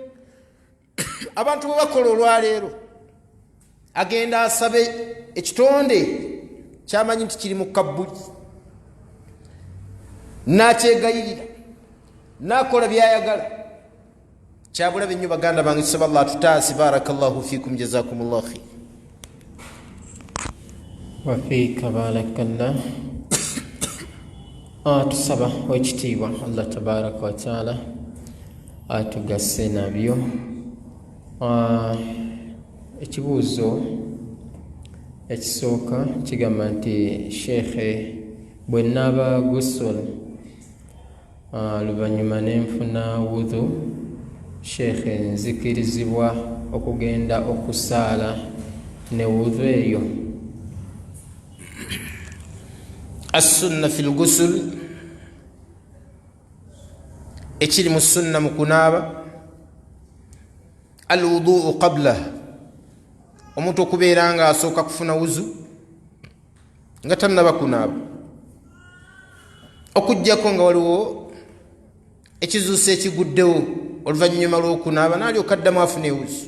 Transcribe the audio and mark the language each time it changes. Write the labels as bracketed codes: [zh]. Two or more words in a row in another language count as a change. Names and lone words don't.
[lg] Abantu bwe bakola olwaleero, agenda asabe ekitonde kyamanyi nti kiri mu kabbuli, n'akyegayirira, n'akola byayagala. Kyabulabe nnyo baganda bange, tusaba Allah atutaase. [ar] بارك الله فيكم، جزاكم الله خير. وفيك بارك الله. [lg] Tusaba wekitiibwa Allah [ar] تبارك وتعالى [lg] atugasse nabyo. Ekibuuzo ekisooka kigamba nti sheekhe, bwe nnaaba gusul luvannyuma nenfuna wudhu, sheekhe nzikirizibwa okugenda okusaala ne wudhu eyo? [ar] السنة في الغسل, [lg] ekiri mu sunna mu kunaaba, [ar] الوضوء قبل, [lg] omuntu okubeera nga asooka kufuna wuzu nga tannaba kunaaba, okujjako nga waliwo ekizuuso ekiguddewo oluvannyuma lw'okunaaba n'alyoka addamu afune wuzu.